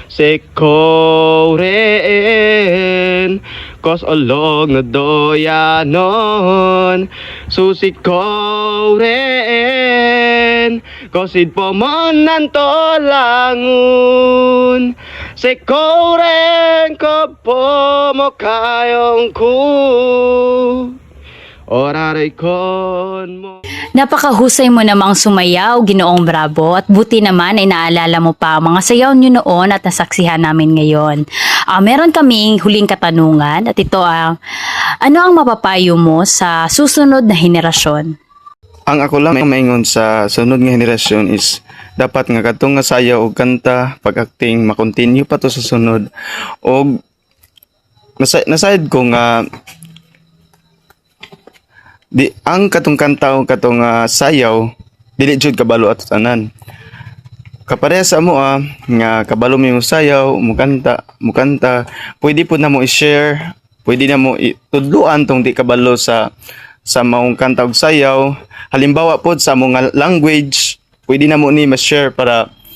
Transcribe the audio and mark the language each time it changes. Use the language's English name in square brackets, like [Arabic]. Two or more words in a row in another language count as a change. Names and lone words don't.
[Filipino] sekoreen kosolog nad doyanon susikoreen kosid pomonan tolangun sekoren ko pomokayong ku oraray kon mo. Napakahusay mo namang sumayaw, Ginoong Bravo, at buti naman ay naalala mo pa ang mga sayaw nyo noon at nasaksihan namin ngayon. Meron kaming huling katanungan at ito ang ano ang mapapayo mo sa susunod na henerasyon? [Cebuano] Ang ako lang maingon sa sunod nga henerasyon is dapat nga katong nga sayaw og kanta pag-acting makontinue pa to sa sunod og naside ko nga di ang katong kanta o katong sayaw dili jud kabalo ato tanan kapareha sa amo nga kabalo mo yung sayaw mo kanta pwede po na mo i-share pwede na mo itudluan tong di kabalo sa maong kanta og sayaw halimbawa pod sa among language pwede na mo ni ma-share para